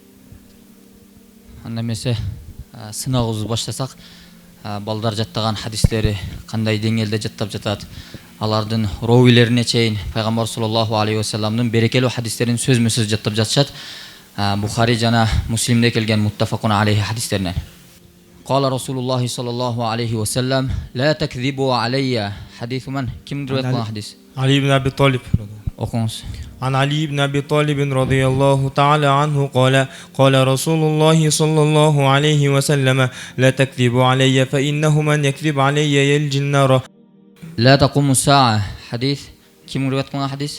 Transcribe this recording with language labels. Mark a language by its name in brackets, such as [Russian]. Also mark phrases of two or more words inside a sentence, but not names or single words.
[Kyrgyz] Анда эмесе сынагыбызды баштасак, балдар жаттаган хадистери кандай деңгээлде жаттап жатат? Алардын ровилерине чейин пайгамбар [Arabic] صلى الله عليه وسلم [Kyrgyz] берекелүү хадистерин сөзмө сөз жаттап жатышат. Бухари жана Муслимде келген [Arabic] متفق عليه [Kyrgyz] хадистеринен. [Arabic] قال رسول الله صلى الله عليه وسلم: "لا تكذبوا علي." حديث من? [Kyrgyz] Ким риваят кылган хадис? Ali ibn Abi Talib. Окуңуз. [Arabic] عن علي بن أبي طالب رضي الله تعالى عنه قال رسول الله صلى الله عليه وسلم: لا تكذبوا علي فإنه من يكذب علي يلج النار. لا تقوم الساعة. حديث كم رواية كنا حديث؟